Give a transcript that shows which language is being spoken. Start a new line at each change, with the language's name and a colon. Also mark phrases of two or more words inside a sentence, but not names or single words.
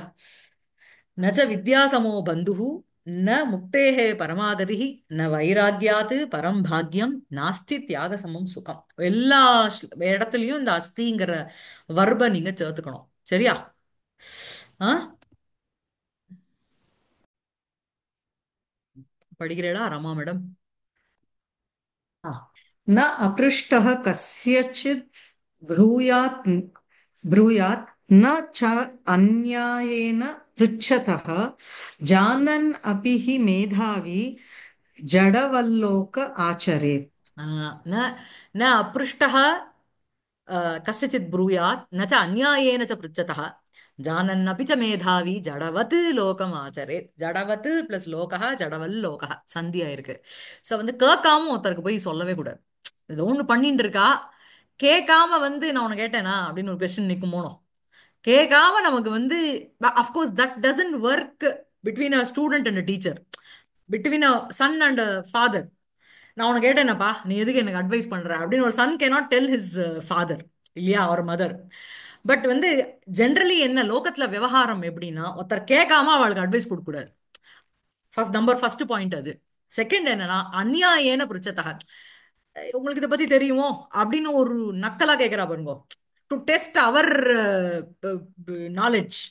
Sanskrit: न च विद्यासमो बन्धुः न मुक्तेः परमा गतिः न वैराग्यात् परम् भाग्यम् नास्ति त्याग समम् सुखम्.
Tamil: எல்லா இடத்துலயும் இந்த அஸ்திங்கிற வர்ப நீங்க சேர்த்துக்கணும். சரியா? ஆ, படிக்கிறீளா ரமா மேடம்?
Sanskrit: न अपृष्टः कस्यचित् ब्रूयात् ब्रूयात् न च अन्यायेन पृच्छतः जानन् अपि हि मेधावी जडवल्लोक आचरेत्. न न अपृष्टः कस्यचित् ब्रूयात् न च अन्यायेन च पृच्छतः जानन्नपि च मेधावी जडवत् लोकम् आचरेत्.
Tamil: ஜடவத் பிளஸ் லோகः
Sanskrit: जडवल् लोकः
Tamil: சந்தியா இருக்கு. ஸோ வந்து கேட்காம ஒருத்தருக்கு போய் சொல்லவே கூடாது. ஏதோ ஒன்று பண்ணிட்டு இருக்கா, கேட்காம வந்து நான் உனக்கு கேட்டேனா அப்படின்னு ஒரு கொஸ்டின் நிற்கும் போனோம். கேட்காம நமக்கு வந்து
English: of course that doesn't work between a student and teacher, between a son and father.
Tamil: நான் உனக்கு கேட்டேனப்பா நீ எதுக்கு எனக்கு அட்வைஸ் பண்ற அப்படின்னு ஒரு
English: son cannot tell his father
Tamil: இல்லையா, அவர் மதர். பட் வந்து ஜென்ரலி என்ன லோகத்துல விவகாரம் எப்படின்னா ஒருத்தர் கேட்காம அவளுக்கு அட்வைஸ் கொடுக்க கூடாது.
English: first point அது.
Tamil: செகண்ட் என்னன்னா
Sanskrit: अन्यायेन पृच्छतः,
Tamil: உங்களுக்கு இதை பத்தி தெரியுமோ அப்படின்னு ஒரு நக்கலா கேட்கிறா பாருங்க,
English: to test our knowledge.